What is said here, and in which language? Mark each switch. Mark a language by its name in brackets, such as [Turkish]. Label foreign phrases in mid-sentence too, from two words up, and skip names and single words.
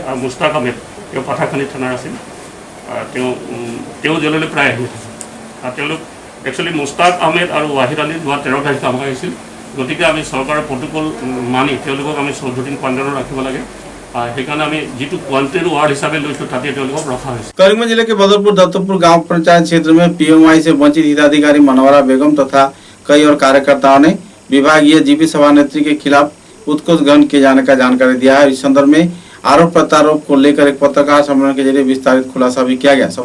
[Assamese] আৰু মুস্তাক আহমেদ তেওঁ পাঠাখানি থানাৰ আছিল, তেওঁ জেললৈ প্ৰায় আহি থাকে। আৰু তেওঁলোক একচুৱেলি মুস্তাক আহমেদ আৰু ৱাহিদ আলী যোৱা 13 তাৰিখে আমাক আহিছিল গতিকে আমি চৰকাৰৰ প্ৰট'কল মানি তেওঁলোকক আমি 14 দিন কোৱাৰেণ্টাইনত ৰাখিব লাগে সেইকাৰণে আমি যিটো [English] quarantine ward [Assamese] হিচাপে লৈছোঁ তাতে তেওঁলোকক ৰখা হৈছে। [Hindi] करीमगंज जिले के बदरपुर दत्तपुर गांव पंचायत क्षेत्र में पीएमआई से वंचित हिताधिकारी मनोहरा बेगम तथा कई और कार्यकर्ताओं ने विभागीय जीपी सभानेत्री के खिलाफ उत्कोच ग्रहण किए जाने का जानकारी दिया है। इस संदर्भ में आरोप प्रत्यारोप को लेकर एक पत्रकार सम्मेलन के जरिए विस्तारित खुलासा भी किया गया।